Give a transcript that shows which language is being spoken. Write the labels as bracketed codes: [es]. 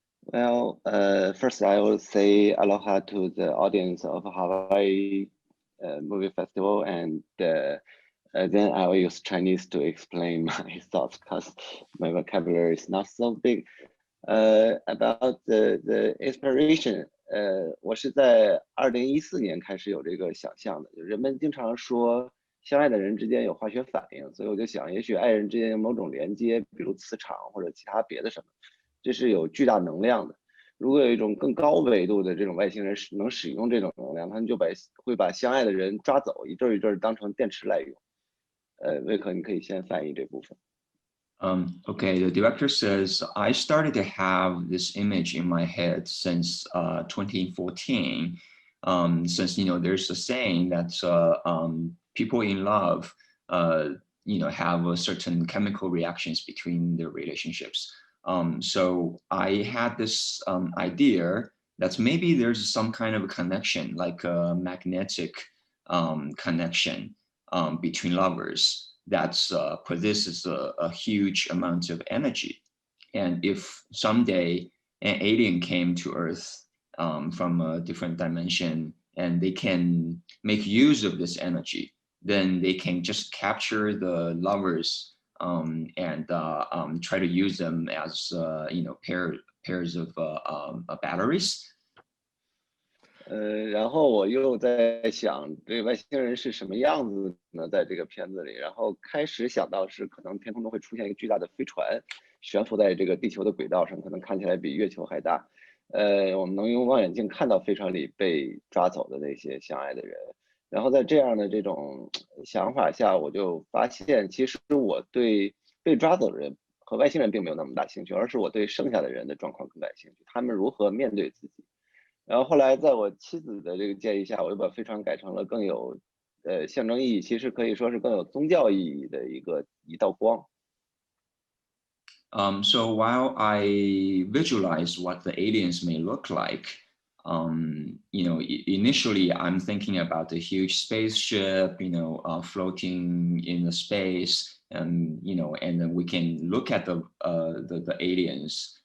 [en] Well, first I will say aloha to the audience of Hawaii Movie Festival, and then I will use Chinese to explain my thoughts because my vocabulary is not so big. About the inspiration, [zh] 我是在2014年开始有这个想象的。人们经常说相爱的人之间有化学反应，所以我就想，也许爱人之间有某种连接，比如磁场或者其他别的什么，这是有巨大能量的。如果有一种更高维度的这种外星人能使用这种能量，他们就会把相爱的人抓走，一阵一阵当成电池来用。魏可，你可以先翻译这部分。 [en] Okay, the director says, I started to have this image in my head since 2014, since, there's a saying that people in love, have a certain chemical reactions between their relationships. So I had this idea that maybe there's some kind of a connection, like a magnetic connection between lovers that possesses a huge amount of energy. And if someday an alien came to Earth from a different dimension and they can make use of this energy, then they can just capture the lovers and try to use them as pairs of batteries. [zh] 然后我又在想，这个外星人是什么样子呢？在这个片子里，然后开始想到是可能天空中会出现一个巨大的飞船，悬浮在这个地球的轨道上，可能看起来比月球还大。我们能用望远镜看到飞船里被抓走的那些相爱的人。然后在这样的这种想法下，我就发现，其实我对被抓走的人和外星人并没有那么大兴趣，而是我对剩下的人的状况更感兴趣，他们如何面对自己。然后后来在我妻子的这个建议下，我又把飞船改成了更有象征意义，其实可以说是更有宗教意义的一道光。 [en] So while I visualize what the aliens may look like, initially I'm thinking about the huge spaceship, floating in the space, and and then we can look at the aliens.